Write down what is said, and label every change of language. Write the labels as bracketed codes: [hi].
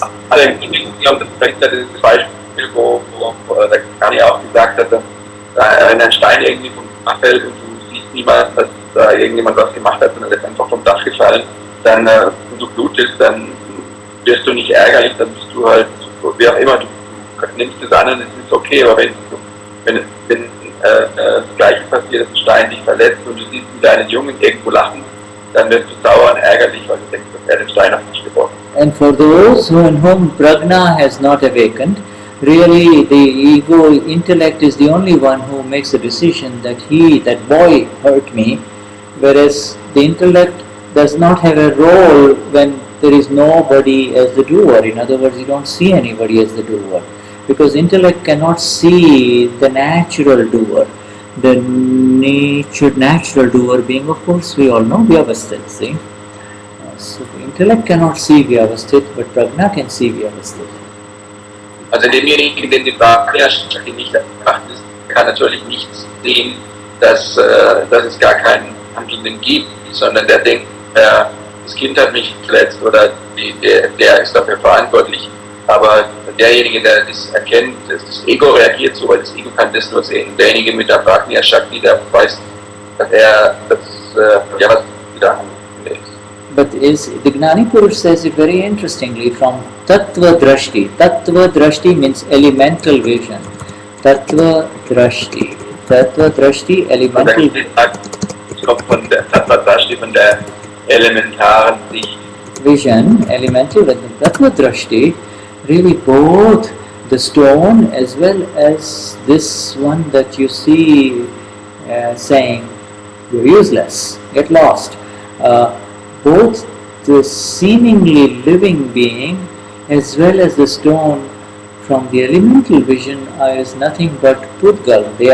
[de] Also ich glaube, das ist das Beispiel, wo der Gnani auch gesagt hat, dass wenn ein Stein irgendwie vom Dach fällt und du siehst niemals, dass da irgendjemand was gemacht hat, sondern er ist einfach vom Dach gefallen, dann und du blutest, dann wirst du nicht ärgerlich, dann bist du halt, wie auch immer, du nimmst es an und es ist okay, aber wenn das Gleiche passiert, dass ein Stein dich verletzt und du siehst einen kleinen Jungen irgendwo lachen, dann wirst du sauer und ärgerlich, weil du denkst, dass er den Stein auf dich geworfen hat. [en] And for those in whom prajna has not awakened, really the ego intellect is the only one who makes a decision that that boy hurt me, whereas the intellect does not have a role when there is nobody as the doer. In other words, you don't see anybody as the doer, because intellect cannot see the natural doer. The natural doer being, of course, we all know Vyavasthit, see? So the intellect cannot see Vyavasthit, but prajna can see Vyavasthit. [de] Also demjenigen, den die Prajna-Shakti nicht erwacht ist, kann natürlich nicht sehen, dass es gar keinen Handelnden gibt, sondern der denkt, das Kind hat mich verletzt oder der ist dafür verantwortlich. Aber derjenige, der das erkennt, das Ego reagiert so, weil das Ego kann das nur sehen. Derjenige mit der Prajna-Shakti, der weiß, dass was wieder handelnd ist. [en] but the Gnani Purush says it very interestingly from Tattva Drashti. Tattva Drashti means elemental vision. Tattva Drashti. Tattva Drashti, elemental [de] von der Tattva-Drashti, von der elementaren Sicht. [en] Vision, elemental vision. Tattva Drashti, really both the stone as well as this one that you see saying you're useless, get lost. Both the seemingly living being as well as the stone from the elemental vision is nothing but Pudgal.